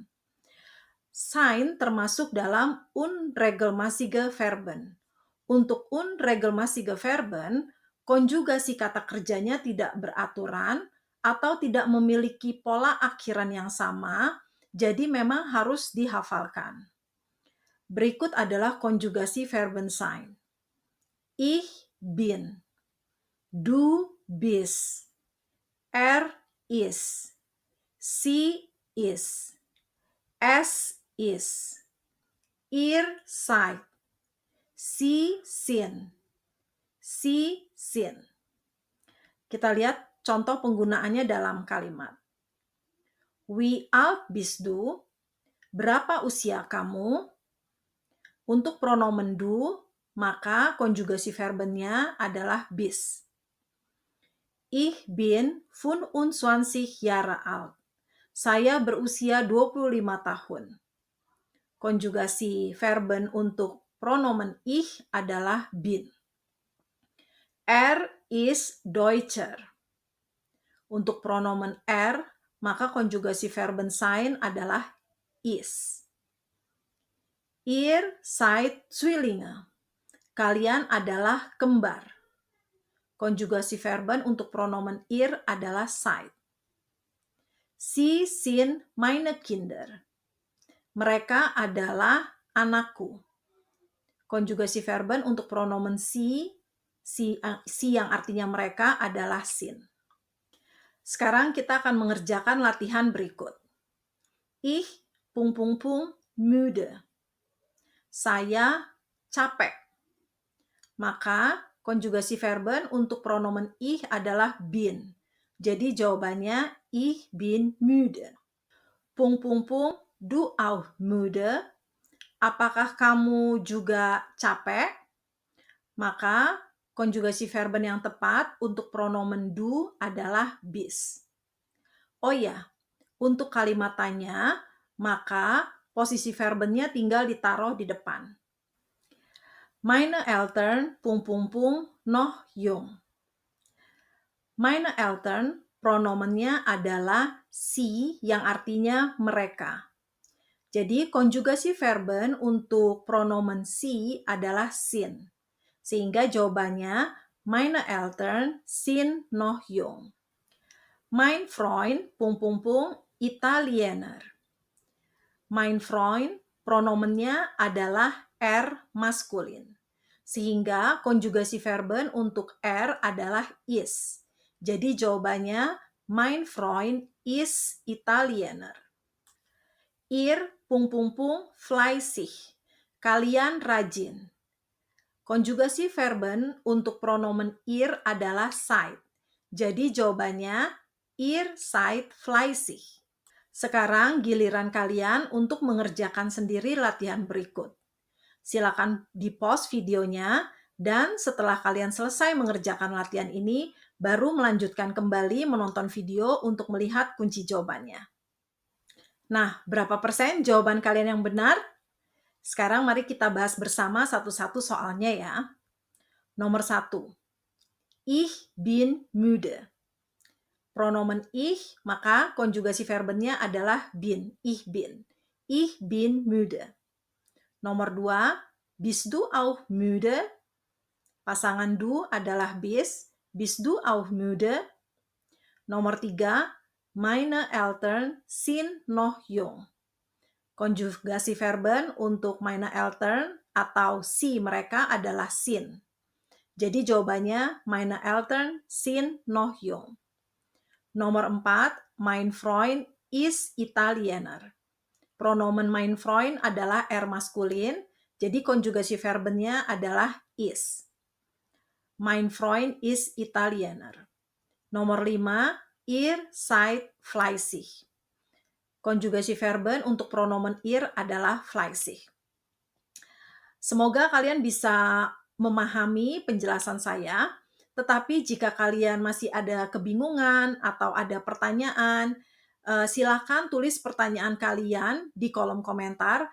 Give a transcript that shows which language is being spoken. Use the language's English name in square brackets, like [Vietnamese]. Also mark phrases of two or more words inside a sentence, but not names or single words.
[Indonesian] Sein termasuk dalam [German] unregelmäßige Verben. [Indonesian] Untuk [German] unregelmäßige Verben, [Indonesian] konjugasi kata kerjanya tidak beraturan atau tidak memiliki pola akhiran yang sama, jadi memang harus dihafalkan. Berikut adalah konjugasi [German] verben sein. Ich bin, du bist, er ist, sie ist, es ist, ihr seid, sie sind, sie sind. [Indonesian] Kita lihat contoh penggunaannya dalam kalimat. [German] Wie alt bist du? [Indonesian] Berapa usia kamu? Untuk pronomen du, maka konjugasi verbennya adalah bist. [German] Ich bin 25 Jahre alt. [Indonesian] Saya berusia 25 tahun. Konjugasi verben untuk pronomen ich adalah bin. [German] Er ist Deutscher. [Indonesian] Untuk pronomen er, maka konjugasi [German] verben sein [Indonesian] adalah is. [German] Ihr seid Zwillinge. [Indonesian] Kalian adalah kembar. Konjugasi verben untuk pronomen ihr adalah seid. [German] Sie sind meine Kinder. [Indonesian] Mereka adalah anakku. Konjugasi verben untuk pronomen sie yang artinya mereka adalah sind. Sekarang kita akan mengerjakan latihan berikut. [German] Ich müde. [Indonesian] Saya capek. Maka konjugasi verben untuk pronomen ich adalah bin. Jadi jawabannya [German] ich bin müde. Du auch müde? [Indonesian] Apakah kamu juga capek? Maka konjugasi verben yang tepat untuk pronomen du adalah bist. Oh ya, untuk kalimat tanya, maka posisi verbennya tinggal ditaruh di depan. [German] Meine Eltern noch jung. Meine Eltern [Indonesian] pronomennya adalah sie yang artinya mereka. Jadi konjugasi verben untuk pronomen sie adalah sind. Sehingga jawabannya [German] meine Eltern sind noch jung. Mein Freund Italiener. Mein Freund [Indonesian] pronomennya adalah er maskulin. Sehingga konjugasi verben untuk er adalah is. Jadi jawabannya [German] mein Freund ist Italiener. Ihr fleißig. [Indonesian] Kalian rajin. Konjugasi verben untuk pronomen ihr adalah seid. Jadi jawabannya [German] ihr seid fleißig. [Indonesian] Sekarang giliran kalian untuk mengerjakan sendiri latihan berikut. Silakan di-pause videonya dan setelah kalian selesai mengerjakan latihan ini, baru melanjutkan kembali menonton video untuk melihat kunci jawabannya. Nah, berapa persen jawaban kalian yang benar? Sekarang mari kita bahas bersama satu-satu soalnya ya. Nomor 1. [German] Ich bin müde. Pronomen ich, [Indonesian] maka konjugasi verbennya adalah bin, [German] ich bin. Ich bin müde. [Indonesian] Nomor 2, [German] bist du auch müde? [Indonesian] Pasangan du adalah [German] bist du auch müde? [Indonesian] Nomor 3, [German] meine Eltern sind noch jung. [Indonesian] Konjugasi verben untuk [German] meine Eltern [Indonesian] atau si mereka adalah sin. Jadi jawabannya meine Eltern sind noch jung. Nomor 4, [German] mein Freund ist Italiener. [Indonesian] Pronomen [German] mein Freund [Indonesian] adalah er maskulin, jadi konjugasi verbnya adalah is. [German] Mein Freund ist Italiener. [Indonesian] Nomor 5, [German] ihr seid fleißig. [Indonesian] Konjugasi verben untuk pronomen ihr adalah fleißig. Semoga kalian bisa memahami penjelasan saya, tetapi jika kalian masih ada kebingungan atau ada pertanyaan, silakan tulis pertanyaan kalian di kolom komentar.